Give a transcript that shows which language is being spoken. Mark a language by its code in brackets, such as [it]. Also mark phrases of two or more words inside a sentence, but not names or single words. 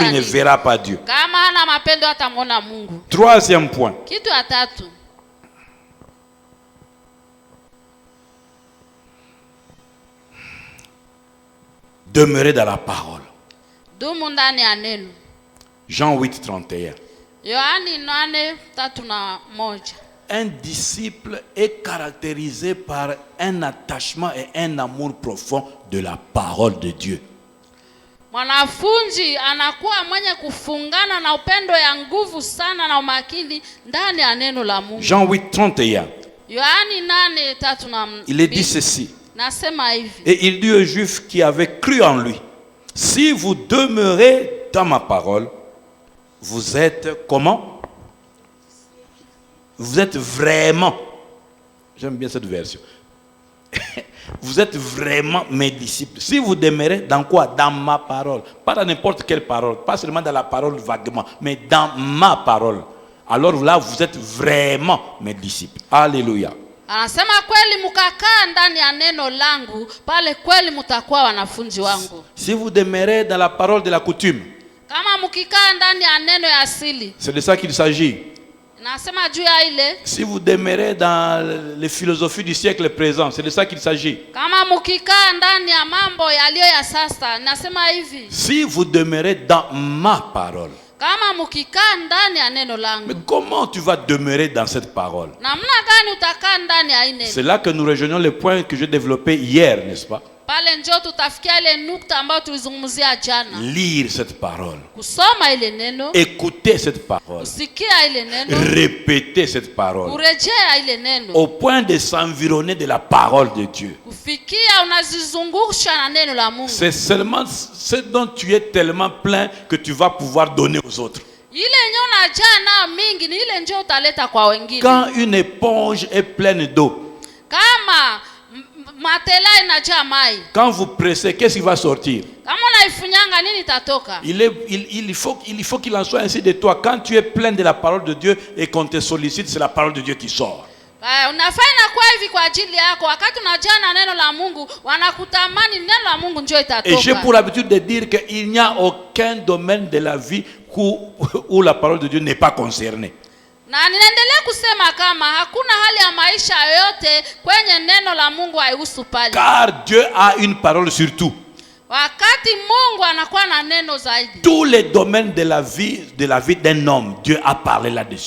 [sw] hata ne nini. [fr] verra pas Dieu. [sw] Kama hana mapendo hatamuona Mungu. [fr] Troisième point. [sw] Kitu ya tatu, [fr] Demeurer dans la parole. [sw] dumu ndani ya neno. [fr] Jean 8:31. [sw] Yohani 8:31. [fr] Un disciple est caractérisé par un attachement et un amour profond de la parole de Dieu. [sw] Mwanafunzi anakuwa mwenye kufungana na upendo ya nguvu sana na umakini ndani ya neno la Mungu. [fr] Jean 8:31. [sw] Yohani 8:31. [fr] Il est dit ceci. [sw] Nasema hivi. [fr] Et il dit aux Juifs qui avaient cru en lui: si vous demeurez dans ma parole, vous êtes comment? Vous êtes vraiment, j'aime bien cette version, vous êtes vraiment mes disciples. Si vous demeurez dans quoi? Dans ma parole. Pas dans n'importe quelle parole, pas seulement dans la parole vaguement, mais dans ma parole. Alors là, vous êtes vraiment mes disciples. Alléluia. [sw] Anasema kweli mkakaa ndani ya neno langu, pale kweli mtakuwa wanafunzi wangu. [fr] Si vous demeurez dans la parole de la coutume, [sw] Kama mkikaa ndani ya neno ya asili, [fr] c'est de ça qu'il s'agit. [sw] Nasema juu ya ile, [fr] Si vous demeurez dans les philosophies du siècle présent, c'est de ça qu'il s'agit. [sw] kama mkikaa ndani ya mambo yaliyo ya sasa, nasema hivi, [fr] Si vous demeurez dans ma parole. [sw] kama mkikaa ndani ya neno [fr] Mais [sw] langu, [fr] comment tu vas demeurer dans cette parole? [sw] namna gani utakaa ndani ya hii neno? [fr] C'est là que nous rejoignons le point que j'ai développé hier, n'est-ce pas? [sw] Pale njoo tutafikia ile nukta ambayo tulizungumzia jana. [fr] Lire cette parole. [sw] Kusoma ile neno, [fr] Écouter cette parole. [sw] kusikia ile neno, [fr] Répéter cette parole. [sw] kurejea ile neno, [fr] Au point de s'environner de la parole de Dieu. [sw] kufikia unazizungusha na neno la Mungu. [fr] C'est seulement ce dont tu es tellement plein que tu vas pouvoir donner aux autres. [sw] Ile yenyewe unajaa nayo mingi ni ile njoo utaleta kwa wengine. [fr] Quand une éponge est pleine d'eau, [sw] Kama matela inajaa mai, [fr] quand vous pressez, qu'est-ce qui va sortir? [sw] kama unaifunyanga nini itatoka? [fr] Il faut qu'il en soit ainsi de toi. Quand tu es plein de la parole de Dieu et qu'on te sollicite, c'est la parole de Dieu qui sort. [sw] Unafaa inakuwa hivi kwa ajili yako. Wakati unajaa na neno la Mungu, wanakutamani, neno la Mungu njoo [fr] Et j'ai [sw] itatoka. [fr] pour habitude de dire qu'il n'y a aucun domaine de la vie où la parole de Dieu n'est pas concernée. [sw] Na ninaendelea kusema kama hakuna hali ya maisha yoyote kwenye neno la Mungu haihusu pale. [fr] Car Dieu a une parole sur tout. [sw] Wakati Mungu anakuwa na neno zaidi. [fr] Tous les domaines de la vie d'un homme, Dieu a parlé là-dessus.